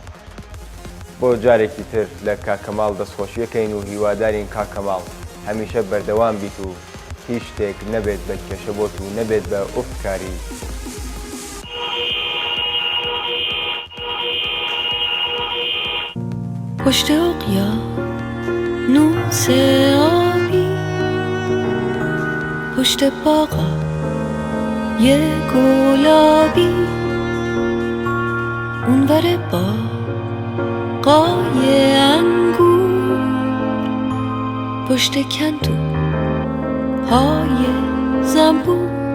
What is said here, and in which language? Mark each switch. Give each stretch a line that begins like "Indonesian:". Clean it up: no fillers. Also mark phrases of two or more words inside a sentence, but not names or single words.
Central Kurdish: بۆ جارێکی تر لە کاکەماڵ دەستخۆشیەکەین و هیوادارین کاکەماڵ هەمیشە بەردەوام بیت و هیچ شتێک نەبێت بە کێشە بۆت و نەبێت بە ئوفکاری.
Persian: پشت اقیا نوس آبی پشت باغا یه گلابی اونور باغای انگور پشت کندو های زنبور